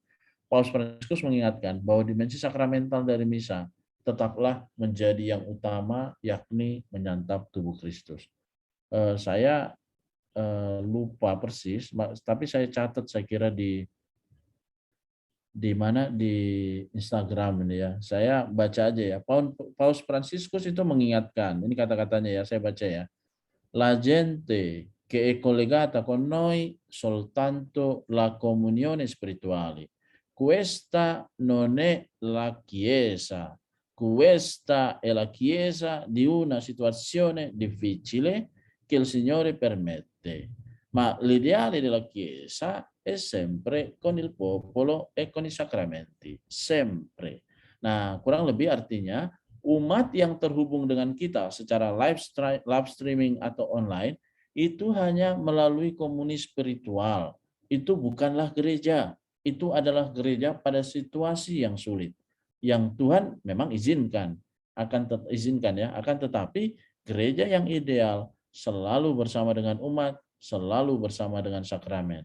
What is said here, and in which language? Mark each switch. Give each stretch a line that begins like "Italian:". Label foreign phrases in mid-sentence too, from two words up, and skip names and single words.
Indonesian: Paus Fransiskus mengingatkan bahwa dimensi sakramental dari misa tetaplah menjadi yang utama, yakni menyantap tubuh Kristus. Saya lupa persis, tapi saya catat saya kira di mana di Instagram ini ya. Saya baca aja ya. Paus Fransiskus itu mengingatkan, ini kata-katanya ya, saya baca ya.
Italian: La gente che è collegata con noi soltanto la comunione spirituale. Questa non è la Chiesa. Questa è la Chiesa di una situazione difficile che il Signore permette. Ma l'ideale della Chiesa è sempre con il popolo e con i sacramenti. Sempre.
Indonesian: Nah, kurang lebih artinya umat yang terhubung dengan kita secara
English: live streaming
Indonesian: atau online itu hanya melalui komuni spiritual. Itu bukanlah gereja. Itu adalah gereja pada situasi yang sulit. Yang Tuhan memang izinkan, akan tetapi gereja yang ideal selalu bersama dengan umat, selalu bersama dengan sakramen.